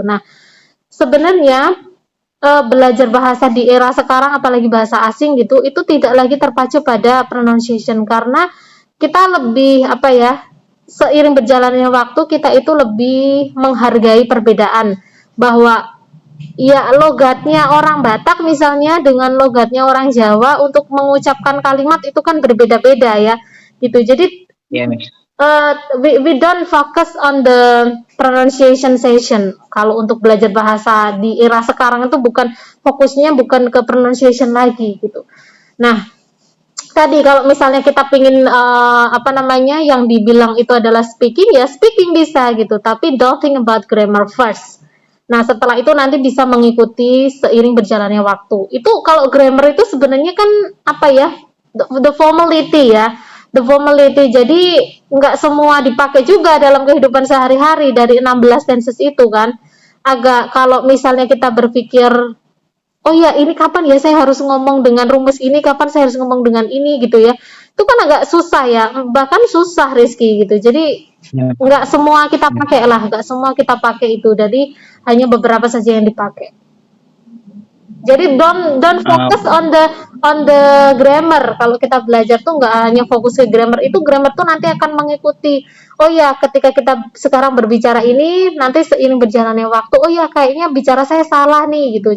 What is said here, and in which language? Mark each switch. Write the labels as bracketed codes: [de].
[id] Nah, sebenarnya belajar bahasa di era sekarang apalagi bahasa asing gitu, itu tidak lagi terpacu pada pronunciation karena kita lebih seiring berjalannya waktu kita itu lebih menghargai perbedaan, bahwa ya logatnya orang Batak misalnya dengan logatnya orang Jawa untuk mengucapkan kalimat itu kan berbeda-beda ya gitu. Jadi Iya, Miss. [en] we don't focus on the pronunciation session. [id] Kalau untuk belajar bahasa di era sekarang itu fokusnya bukan ke pronunciation lagi gitu. Nah, tadi kalau misalnya kita pingin yang dibilang itu adalah speaking, ya speaking bisa gitu, tapi [en] don't think about grammar first. [id] Nah, setelah itu nanti bisa mengikuti seiring berjalannya waktu. Itu kalau grammar itu sebenarnya kan [en] the formality [id] ya, the formality. Jadi nggak semua dipakai juga dalam kehidupan sehari-hari dari 16 tenses itu kan. Agak, kalau misalnya kita berpikir, oh ya, ini kapan ya saya harus ngomong dengan rumus ini, kapan saya harus ngomong dengan ini gitu ya. Itu kan agak susah ya, bahkan susah Rizky gitu. Jadi nggak semua kita pakai lah, nggak semua kita pakai itu. Jadi hanya beberapa saja yang dipakai. [en] Jadi don't focus on the grammar. [id] Kalau kita belajar tuh nggak hanya fokus ke grammar. Itu grammar tuh nanti akan mengikuti. Oh ya, ketika kita sekarang berbicara ini, nanti seiring berjalannya waktu, oh ya kayaknya bicara saya salah nih gitu.